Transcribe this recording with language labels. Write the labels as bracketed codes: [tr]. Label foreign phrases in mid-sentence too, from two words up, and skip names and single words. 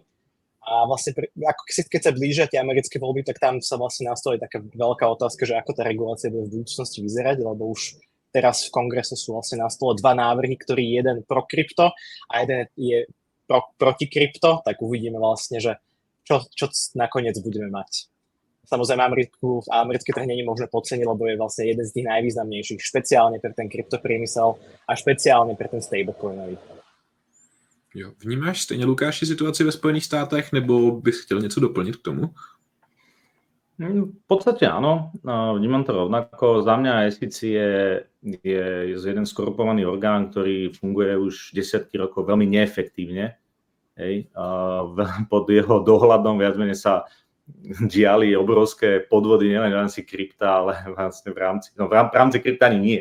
[sk] A vlastne, keď sa blížia tie americké voľby, tak tam sa vlastne nastaví taká veľká otázka, že ako tá regulácia bude v budúcnosti vyzerať, lebo už teraz v kongrese sú vlastne na stole dva návrhy, ktorý je jeden pro krypto a jeden je proti krypto, tak uvidíme vlastne, že čo nakoniec budeme mať. Samozrejme, americký trh nie je možné podceniť, lebo je vlastne jeden z tých najvýznamnejších, špeciálne pre ten kryptopriemysel a špeciálne pre ten stablecoinový. [cs] Jo. Vnímáš stejně, Lukáši, situaci ve Spojených státech, nebo bys chtěl něco doplnit k tomu? [sk] V podstate áno, vnímam to rovnako. Za mňa SEC je jeden skorupovaný orgán, ktorý funguje už desiatky rokov veľmi neefektívne. Pod jeho dohľadom viac menej sa diali obrovské podvody, nielen v rámci krypta, ale vlastne v rámci krypta ani nie.